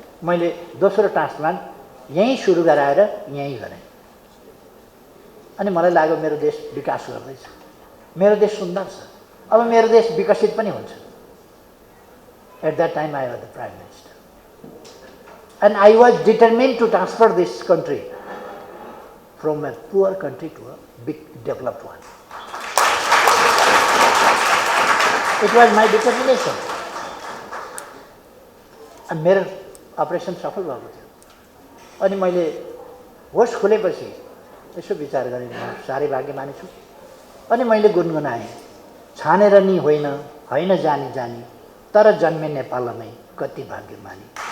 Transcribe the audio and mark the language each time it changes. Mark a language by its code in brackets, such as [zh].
[ne] मैले दोस्रो ट्रान्सप्लान्ट यहीँ सुरु गराएर यहीँ गरेँ। अनि मलाई लाग्यो मेरो देश विकास गर्दैछ, मेरो देश सुन्दर छ, अब मेरो देश विकसित पनि हुन्छ। [en] At that time I was the Prime Minister. And I was determined to transfer this country from a poor country to a big developed one. It was my determination. [ne] And मेरो अपरेसन सफल भएको थियो। अनि मैले होस खुलेपछि यसो विचार गरेँ, म साह्रै भाग्यमानी छु। अनि मैले गुनगुनाएँ, छानेर नि होइन, होइन जानी जानी, तर जन्मे नेपालमै कति भाग्यमानी।